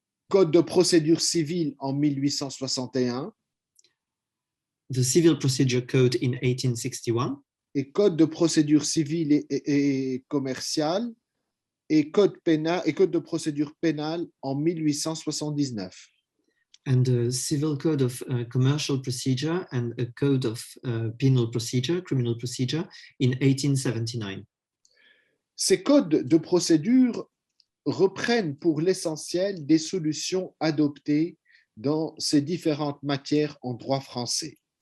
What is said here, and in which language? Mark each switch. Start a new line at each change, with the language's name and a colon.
French: Code de procédure civile en 1861.
English: The Civil Procedure Code in 1861.
French: Et code de procédure civile et commerciale. Et code de procédure pénale en 1879.
English: And a civil code of commercial procedure and a code of penal procedure, criminal procedure in 1879.
French: Ces codes de procédure reprennent pour l'essentiel des solutions adoptées dans ces différentes matières en droit français.